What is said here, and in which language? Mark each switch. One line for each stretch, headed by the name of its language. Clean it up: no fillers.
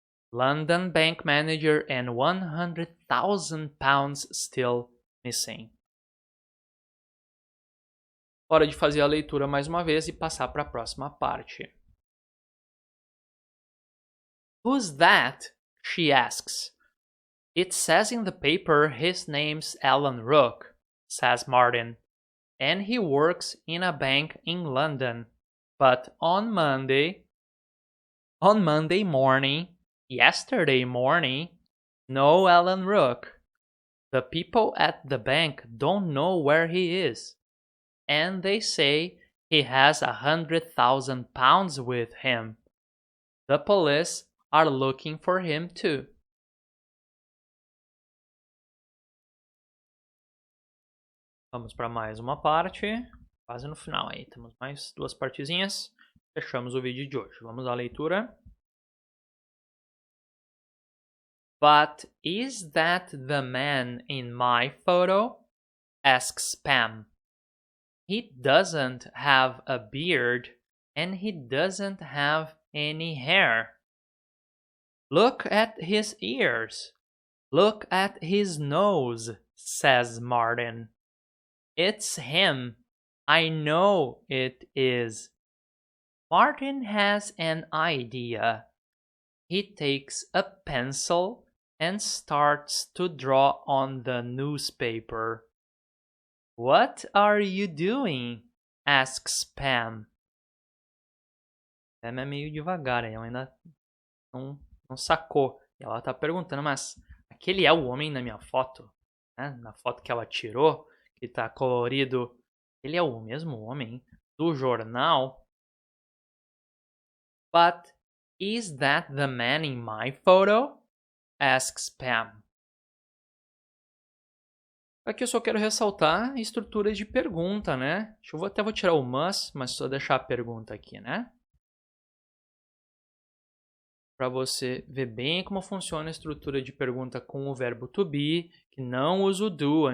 English: London Bank Manager and 100,000 pounds still missing.
Portuguese: Hora de fazer a leitura mais uma vez e passar para a próxima parte.
English: Who's that? She asks. It says in the paper his name's Alan Rook, says Martin, and he works in a bank in London. But on Monday morning, yesterday morning, no Alan Rook. The people at the bank don't know where he is, and they say he has 100,000 pounds with him. The police are looking for him too.
Portuguese: Vamos para mais uma parte, quase no final aí. Temos mais duas partezinhas. Fechamos o vídeo de hoje. Vamos à leitura.
English: But is that the man in my photo? Asks Pam. He doesn't have a beard and he doesn't have any hair. Look at his ears. Look at his nose, says Martin. It's him. I know it is. Martin has an idea. He takes a pencil and starts to draw on the newspaper. What are you doing? Asks Pam.
Portuguese: Pam é meio devagar, ela ainda não sacou. E ela tá perguntando, mas aquele é o homem na minha foto? Né? Na foto que ela tirou, que tá colorido, ele é o mesmo homem do jornal?
English: But is that the man in my photo? Asks Pam.
Portuguese: Aqui eu só quero ressaltar a estrutura de pergunta, né? Até vou tirar o must, mas só deixar a pergunta aqui, né? Para você ver bem como funciona a estrutura de pergunta com o verbo to be, que não usa o do.